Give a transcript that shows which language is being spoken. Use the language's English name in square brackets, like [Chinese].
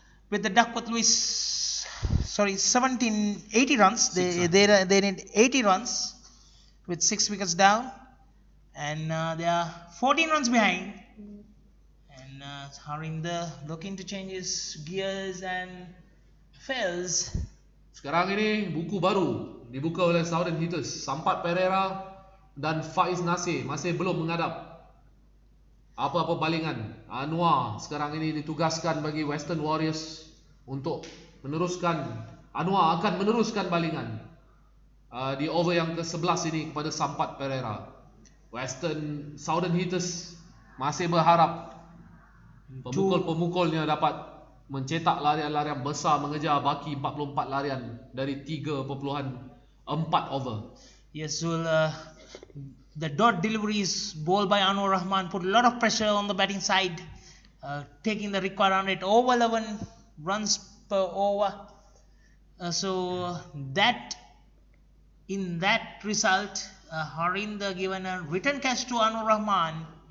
[English] With the Duckworth Lewis, 80 runs. They need 80 runs with 6 wickets down. And they are 14 runs behind. And Harinder looking to change his gears and fails. [Malay] Sekarang ini buku baru dibuka oleh Southern Hitters. Sampat Pereira dan Faiz Nasir masih belum menghadap apa-apa balingan. Anwar sekarang ini ditugaskan bagi Western Warriors untuk meneruskan. Anwar akan meneruskan balingan di over yang ke-11 ini kepada Sampat Pereira. Southern Hitters masih berharap pemukul-pemukulnya dapat mencetak larian-larian besar mengejar baki 44 larian dari 3.4 over. [English] Yes, Zul, the dot deliveries bowled by Anwar Rahman put a lot of pressure on the batting side, taking the required run rate over 11 runs per over. So that in that result, Harinder given a return catch to Anwar Rahman.